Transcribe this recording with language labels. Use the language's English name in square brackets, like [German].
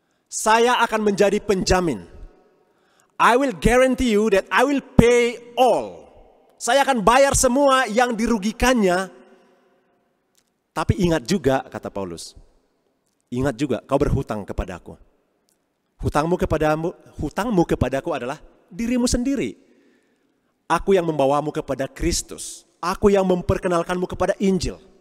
[Indonesian] Saya akan menjadi penjamin. [English] I will guarantee you that I will pay all. [Indonesian] Saya akan bayar semua yang dirugikannya. Tapi ingat juga, kata Paulus, ingat juga kau berhutang kepadaku. Hutangmu kepadaku adalah dirimu sendiri. Aku yang membawamu kepada Kristus. Aku yang memperkenalkanmu kepada Injil.